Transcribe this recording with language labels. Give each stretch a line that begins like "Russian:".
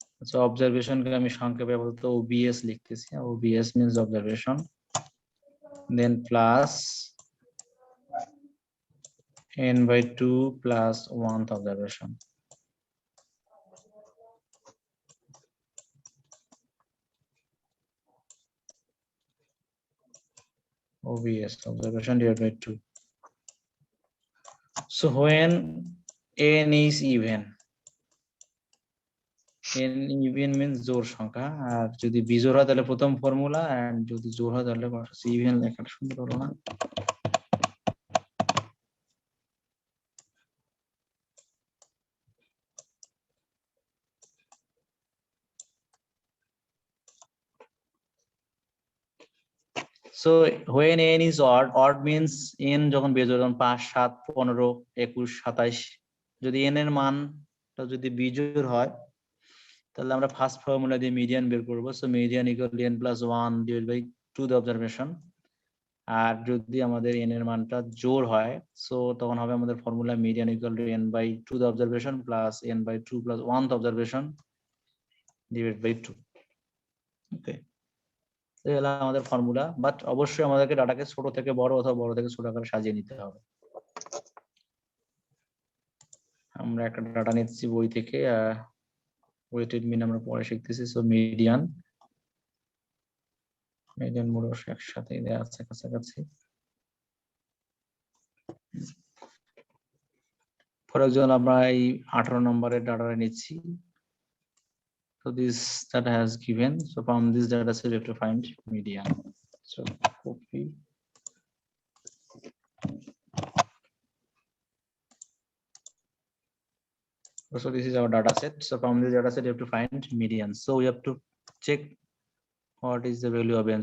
Bangla: So observation কে আমি সংক্ষেপে বলতে OBS লিখতেছি।
English: OBS means observation, then plus n by 2 plus 1th observation. OBS observation divided by 2. So when n is even, n even means
Bangla: জোড় সংখ্যা, আর যদি বিজোড় হয় তাহলে প্রথম ফর্মুলা, এন্ড যদি জোড় হয় তাহলে ইভেন লেখাটা সুন্দর হলো না।
English: So when n is odd means
Bangla: n যখন বেজোড়, যেমন 5, 7, 15, 21, 27, যদি n এর মানটা যদি বিজোড় হয় তাহলে আমরা ফার্স্ট ফর্মুলা দিয়ে মিডিয়ান বের করব।
English: So median equal to n plus 1 divided by 2 the observation।
Bangla: আর যদি আমাদের n এর মানটা জোড় হয়, সো তখন হবে আমাদের formula
English: Median equal to n by 2 the observation plus n by 2 plus 1 the observation divided by 2।
Bangla: ওকে, এই হলো আমাদের ফর্মুলা। বাট অবশ্যই আমাদেরকে ডাটাকে ছোট থেকে বড় অথবা বড় থেকে ছোট আকারে সাজিয়ে নিতে হবে। আমরা একটা ডাটা নিচ্ছি বই থেকে, ওয়েটেড মিন আমরা পরে শিখতেছি। সো মিডিয়ান মোট একসাথে দেওয়া আছে কাছাকাছি। ফর এক্সাম্পল আমরা এই 18 নম্বরের ডাটা নিচ্ছি।
English: So this data has given, so from this data set you have to find median. So copy. So this is our data set. So from this data set you have to find median. So we have to check what is the value of n.